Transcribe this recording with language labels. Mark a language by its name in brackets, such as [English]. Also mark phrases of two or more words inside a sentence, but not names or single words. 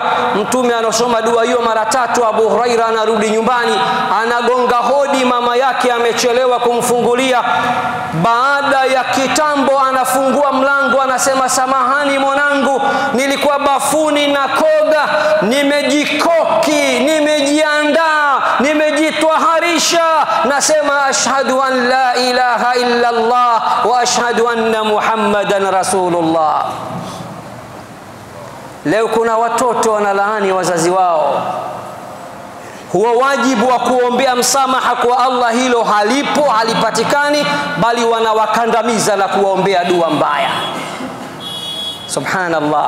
[Swahili] Mtume anasoma dua hiyo mara 3. Abu Huraira anarudi nyumbani, anagonga hodi, mama yake amechelewa kumfungulia. Baada ya kitambo anafungua mlango, anasema samahani mwanangu, nilikuwa bafuni na koga, nimejikoki, nimejiandaa, nimejitwaharisha, nasema [Arabic] أشهد أن لا إله إلا الله وأشهد أن محمدا رسول الله. [Swahili] Leo kuna watoto wanalaani wazazi wao. Huwa wajibu wa kuombea msamaha kwa Allah hilo halipo, halipatikani, bali wanawakandamiza na kuwaombea dua mbaya. Subhanallah.